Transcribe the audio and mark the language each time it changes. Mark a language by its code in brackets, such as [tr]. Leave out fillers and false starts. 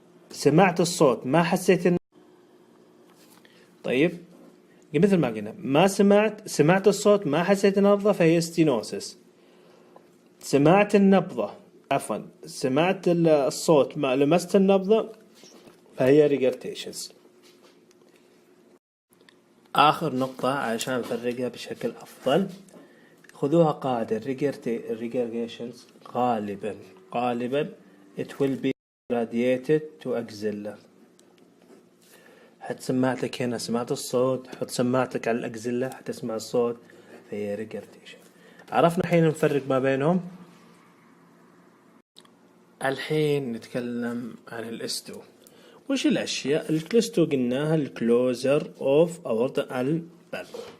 [ar] سمعت الصوت ما حسيت طيب مثل ما قلنا ما سمعت الصوت ما حسيت النبضة فهي ستينوسيس. سمعت النبضة سمعت الصوت ما لمست النبضة فهي ريجرتيشنز. آخر نقطة عشان نفرقها بشكل أفضل، خذوها قاعدة. الريجرتيشنز غالبا [en] it will be radiated to axilla. [ar] حط سماعتك هنا سمعت الصوت، حط سماعتك على الأكزيلا حتسمع الصوت، فهي ريجرتيشن. عرفنا الحين نفرق ما بينهم. الحين نتكلم عن الاستو. وش الأشياء الاستو قلناها؟ [en] الكلوزر of aorta البلب.